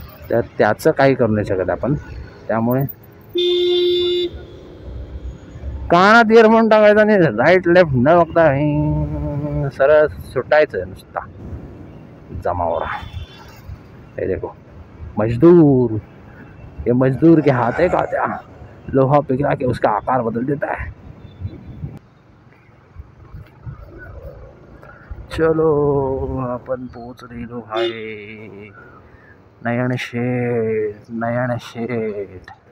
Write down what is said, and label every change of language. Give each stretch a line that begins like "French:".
Marathi: तर त्याचं काही करू नाही शकत आपण. त्यामुळे कानात इयरफोन टाकायचा आणि राईट लेफ्ट न बघता सरळ सुटायचं नुसता जमावरा.
Hindi: हे देखो मजदूर, ये मजदूर के हाथ है क्या? लोहा पिघला के उसका आकार बदल देता है.
Marathi: चलो आपण पोहोचलेलो आहे नयन शेठ.